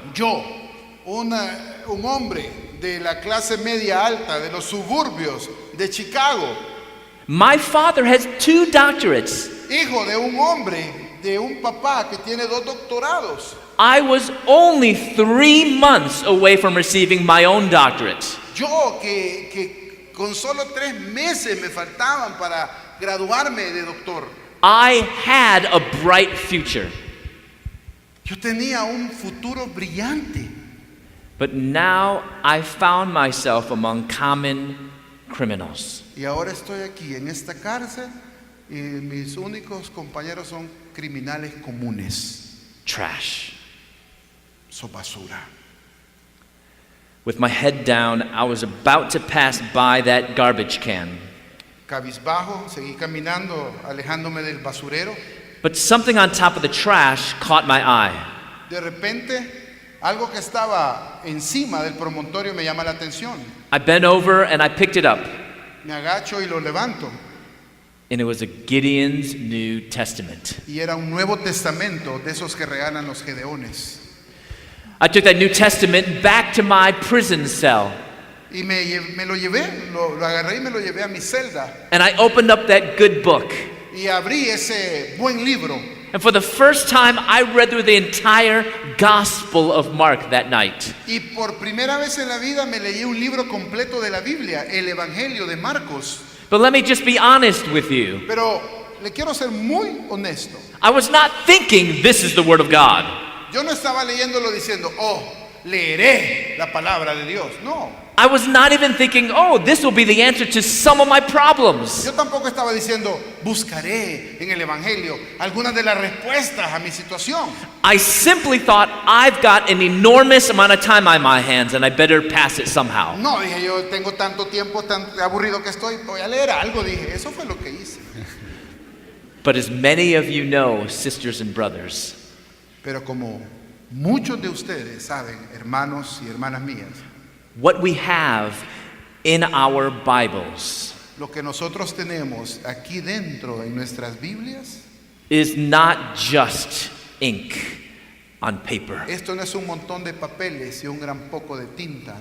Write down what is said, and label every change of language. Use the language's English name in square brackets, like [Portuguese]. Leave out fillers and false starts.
[Spanish] Yo, una un hombre de la clase media alta, de los suburbios de Chicago, [English] My father has 2 doctorates. [Spanish] hijo de un hombre, de un papá que tiene 2 doctorados. [English] I was only 3 months away from receiving my own doctorate. [Spanish] Yo que con solo 3 meses me faltaban para graduarme de doctor. [English] I had a bright future. [Spanish] Yo tenía un futuro brillante. [English] But now I found myself among common criminals. [Spanish] Y ahora estoy aquí en esta cárcel y mis únicos compañeros son criminales comunes. [English] Trash. [Spanish] Son basura. [English] With my head down, I was about to pass by that garbage can. [Spanish] Cabizbajo, seguí caminando, alejándome del basurero. [English] But something on top of the trash caught my eye. [Spanish] De repente, algo que estaba encima del promontorio me llama la atención. [English] I bent over and I picked it up. [Spanish] Me agacho y lo levanto. [English] And it was a Gideon's New Testament. [Spanish] Y era un Nuevo Testamento de esos que regalan los gedeones. [English] I took that New Testament back to my prison cell. [Spanish] Y me lo llevé, lo agarré y me lo llevé a mi celda. [English] And I opened up that good book. [Spanish] Y abrí ese buen libro. [English] And for the first time, I read through the entire Gospel of Mark that night. [Spanish] Y por primera vez en la vida me leí un libro completo de la Biblia, el Evangelio de Marcos. [English] But let me just be honest with you. [Spanish] Pero le quiero ser muy honesto. [English] I was not thinking this is the Word of God. [Spanish] Yo no estaba leyéndolo diciendo, oh, leeré la palabra de Dios. [English] No. I was not even thinking, oh, this will be the answer to some of my problems. [Spanish] Yo tampoco estaba diciendo, buscaré en el Evangelio algunas de las respuestas a mi situación. [English] I simply thought, I've got an enormous amount of time on my hands and I better pass it somehow. [Spanish] No, dije yo, tengo tanto tiempo, tan aburrido que estoy, voy a leer algo, dije. Eso fue lo que hice. [English] But as many of you know, sisters and brothers, [Spanish] Pero como muchos de ustedes saben, hermanos y hermanas mías, [English] what we have in our Bibles [Spanish] lo que nosotros tenemos aquí dentro en nuestras Biblias, [English] is not just ink on paper, [Spanish] esto no es un montón de papeles y un gran poco de tinta.